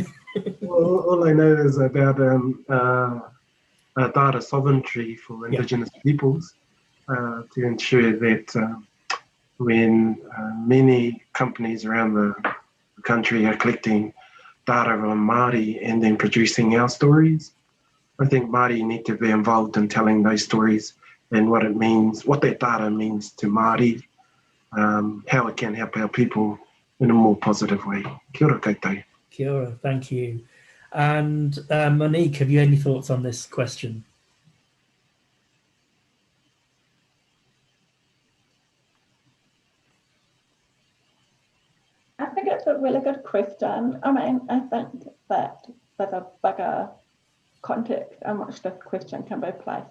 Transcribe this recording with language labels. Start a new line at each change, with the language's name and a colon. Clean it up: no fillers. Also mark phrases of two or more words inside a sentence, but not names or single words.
English: All I know is about data sovereignty for Indigenous peoples to ensure that when many companies around the country are collecting data on Māori and then producing our stories, I think Māori need to be involved in telling those stories and what it means, what that data means to Māori, how it can help our people in a more positive way.
Māori: Kia ora koutou. Kia ora,
English: thank you. And Monique, have you any thoughts on this question? I think it's a really good question. I mean, I think that there's a bigger context in which this question can be placed.